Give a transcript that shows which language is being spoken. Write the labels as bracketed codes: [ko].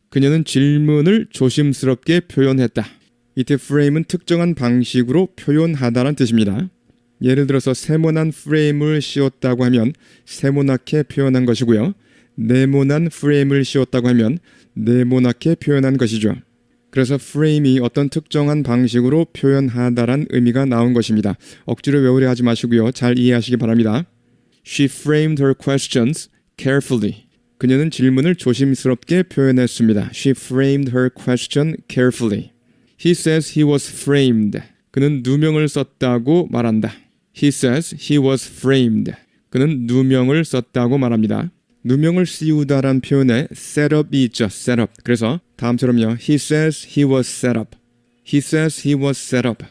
[ko] 그녀는 질문을 조심스럽게 표현했다. 이때 frame은 특정한 방식으로 표현하다란 뜻입니다. 예를 들어서 세모난 프레임을 씌웠다고 하면 세모나게 표현한 것이고요. 네모난 프레임을 씌웠다고 하면 네모나게 표현한 것이죠. 그래서 프레임이 어떤 특정한 방식으로 표현하다란 의미가 나온 것입니다. 억지로 외우려 하지 마시고요. 잘 이해하시기 바랍니다. [en] She framed her questions carefully. [ko] 그녀는 질문을 조심스럽게 표현했습니다. [en] She framed her question carefully. He says he was framed. [ko] 그는 누명을 썼다고 말한다. [en] He says he was framed. [ko] 그는 누명을 썼다고 말합니다. 누명을 씌우다란 표현에 setup이 있죠. [en] setup. [ko] 그래서 다음처럼요. [en] He says he was set up. He says he was set up.